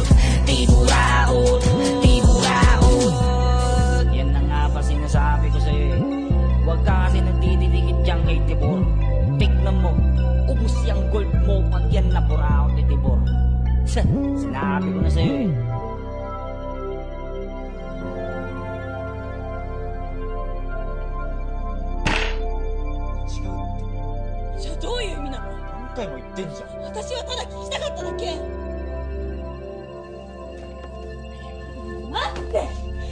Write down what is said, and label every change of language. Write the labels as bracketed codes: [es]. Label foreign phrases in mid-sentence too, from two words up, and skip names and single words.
[tl] Di buraot, di buraot. Yan na nga ba sinasabi ko sa'yo eh. Huwag ka kasi nagdidikit diyang kay Tibor. Tignan mo, ubus yung gold mo pag yan na buraot ni Tibor. Sinabi ko na sa'yo eh. [ja] じゃあどういう意味なの？何回も言ってんじゃん。私はただ聞きたかっただけ。待って。